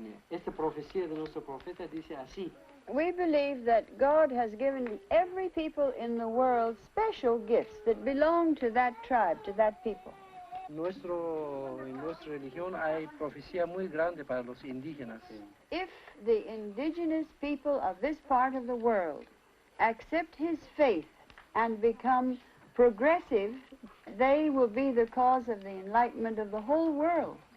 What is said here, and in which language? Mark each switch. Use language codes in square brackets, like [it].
[es] Esta profecía de nuestro profeta dice así. [en] We believe that God has given every people in the world special gifts that belong to that tribe, to that people. [es] En nuestra religión hay profecía muy grande para los indígenas. [en] If the indigenous people of this part of the world accept his faith and become progressive, they will be the cause of the enlightenment of the whole world.